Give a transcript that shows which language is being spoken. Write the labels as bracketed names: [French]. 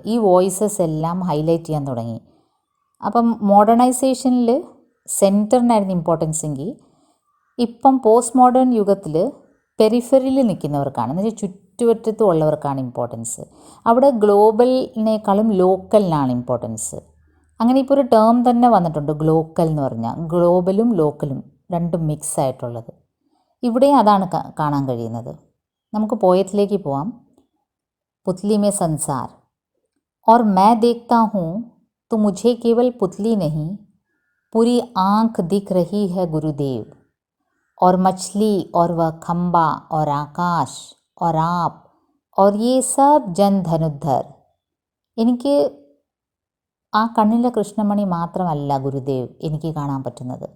[Malayalam] ഈ വോയിസസ് എല്ലാം ഹൈലൈറ്റ് ചെയ്യാൻ തുടങ്ങി. അപ്പം മോഡേണൈസേഷനിൽ സെൻറ്ററിനായിരുന്നു ഇമ്പോർട്ടൻസ് എങ്കിൽ ഇപ്പം പോസ്റ്റ് മോഡേൺ യുഗത്തിൽ പെരിഫറിയിൽ നിൽക്കുന്നവർക്കാണ്, എന്ന് വെച്ചാൽ ചുറ്റുവട്ടത്തും ഉള്ളവർക്കാണ് ഇമ്പോർട്ടൻസ്. അവിടെ ഗ്ലോബലിനേക്കാളും ലോക്കലിനാണ് ഇമ്പോർട്ടൻസ്. അങ്ങനെ ഇപ്പോൾ ഒരു ടേം തന്നെ വന്നിട്ടുണ്ട്, ഗ്ലോക്കൽ എന്ന് പറഞ്ഞാൽ, ഗ്ലോബലും ലോക്കലും രണ്ടും മിക്സ് ആയിട്ടുള്ളത്. ഇവിടെയും അതാണ് കാണാൻ കഴിയുന്നത്. നമുക്ക് പോയത്തിലേക്ക് പോവാം. [Hindi] പുത്ലി മേ സൻസാർ और मैं देखता हूँ तो मुझे केवल पुतली नहीं पूरी आँख दिख रही है गुरुदेव और मछली और वह खम्बा और आकाश और आप और ये सब जन धनुद्धर. [Malayalam] എനിക്ക് ആ കണ്ണിലെ കൃഷ്ണമണി മാത്രമല്ല ഗുരുദേവ് എനിക്ക് കാണാൻ പറ്റുന്നത്.